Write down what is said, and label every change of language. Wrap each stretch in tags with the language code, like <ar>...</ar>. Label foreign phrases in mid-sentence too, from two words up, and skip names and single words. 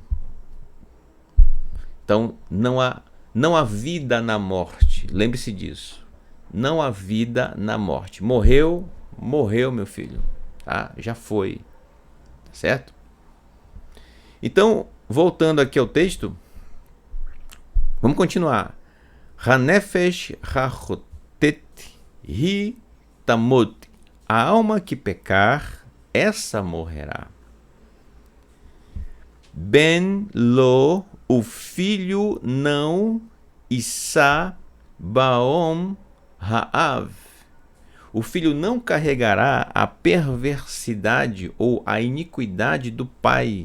<pt>Então, não há vida na morte. Lembre-se disso. Não há vida na morte. Morreu, meu filho. Tá? Já foi. Certo? Então, voltando aqui ao texto, vamos continuar.</pt> <he>הנפש החוטאת היא תמות.</he> <pt>A alma que pecar, essa morrerá.</pt> <he>בן לא,</he> <pt>o filho não,</pt> <he>ישא בעון האב.</he> <pt>O filho não carregará a perversidade ou a iniquidade do pai.</pt>